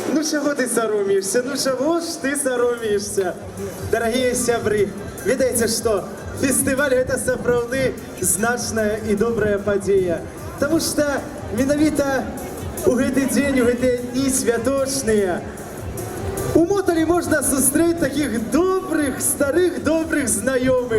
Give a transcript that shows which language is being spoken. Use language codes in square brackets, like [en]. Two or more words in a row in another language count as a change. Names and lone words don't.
[uk] чого ти соромишся? Ну чого ж ти соромишся? [be] Дорогие сябры, ведаеце што? Фестиваль гэта сапраўды значная і добрая падзея. Таму што менавіта у гэты дзень, у гэтыя дні святочныя, у Моталі можна сустрэць такіх добрых, старых, добрых знаёмых.